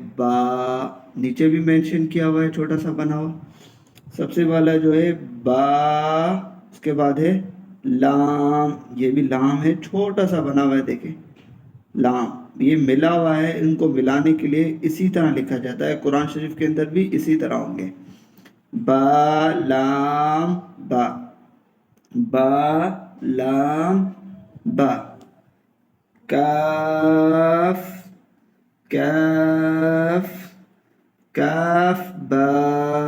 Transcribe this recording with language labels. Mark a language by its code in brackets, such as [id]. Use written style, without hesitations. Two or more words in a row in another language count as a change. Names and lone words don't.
[ur] با نیچے بھی مینشن کیا ہوا ہے چھوٹا سا بنا ہوا. سب سے والا جو ہے با, اس کے بعد ہے لام. یہ بھی لام ہے, چھوٹا سا بنا ہوا ہے. دیکھیں لام یہ ملا ہوا ہے. ان کو ملانے کے لیے اسی طرح لکھا جاتا ہے. قرآن شریف کے اندر بھی اسی طرح ہوں گے. با لام با. با لام با. کاف کاف کاف با.